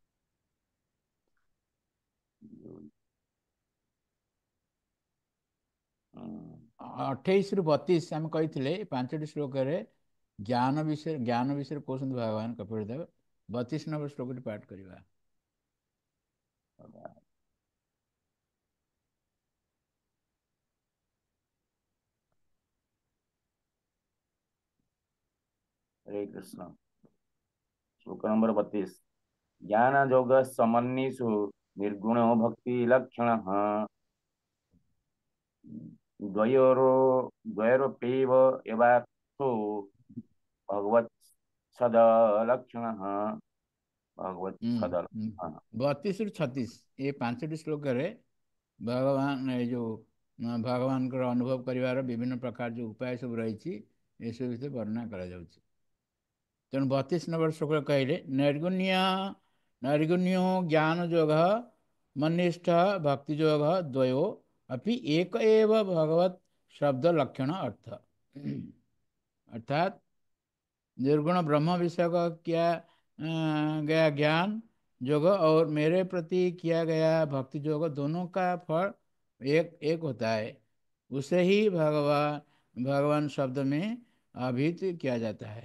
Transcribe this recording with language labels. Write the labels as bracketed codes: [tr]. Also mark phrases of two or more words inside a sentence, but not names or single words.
[or] 28 ରୁ 32 ଆମେ କହିଥିଲେ 5ଟି ଶ୍ଲୋକରେ ଜ୍ଞାନ ବିଷୟରେ କହୁଛନ୍ତି ଭଗବାନ କପିଳଦେବ। 32 ନମ୍ବର ଶ୍ଲୋକଟି ପାଠ କରିବା। [sa] हरे कृष्ण। [hi] श्लोक नंबर 32। [sa] ज्ञान योग समन्विषु निर्गुण भक्ति लक्षण द्वयोरप्येव एवार्थो भगवत सद लक्षण भगवत सद [or] 32 ରୁ 36 ये 5ଟି ଶ୍ଲୋକରେ ଭଗବାନ ଏ ଯୋଉ ଭଗବାନଙ୍କର ଅନୁଭବ କରିବାର ବିଭିନ୍ନ ପ୍ରକାର ଯେଉଁ ଉପାୟ ସବୁ ରହିଛି ଏସବୁ ବିଷୟରେ ବର୍ଣ୍ଣନା କରାଯାଉଛି। ତେଣୁ 32 ନମ୍ବର ଶ୍ଲୋକରେ କହିଲେ [sa] ନୈର୍ଗୁଣ୍ୟ ଜ୍ଞାନ ଯୋଗ ମନିଷ୍ଠ ଭକ୍ତି ଯୋଗ ଦ୍ୱୟୋ अपि एक एव भगवत शब्द लक्षण अर्थ, [hi] अर्थात निर्गुण ब्रह्म विषय का किया गया ज्ञान योग और मेरे प्रति किया गया भक्ति योग दोनों का फल एक एक होता है। उसे ही भगवान शब्द में अभिहित किया जाता है।